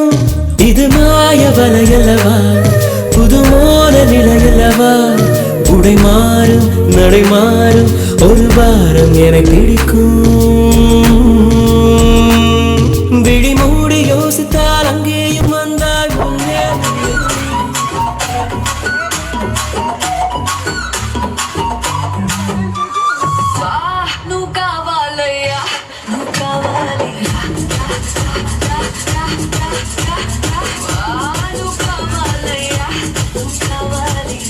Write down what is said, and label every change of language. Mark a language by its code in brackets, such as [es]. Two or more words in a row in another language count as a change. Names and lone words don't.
[ta] இது மாய வலையல்லவா புதுமோன நிலையல்லவா? உடை மாறும் நடை மாறும் ஒரு வாரம் என பிடிக்கும். விழி மூடி யோசித்தால் அங்கேயும் வந்தாய் முன்னே. [te] నువ్వు కావాలయ్యా నువ్వు కావాలి. నువ్వు కావాలయ్యా నువ్వు కావాలి.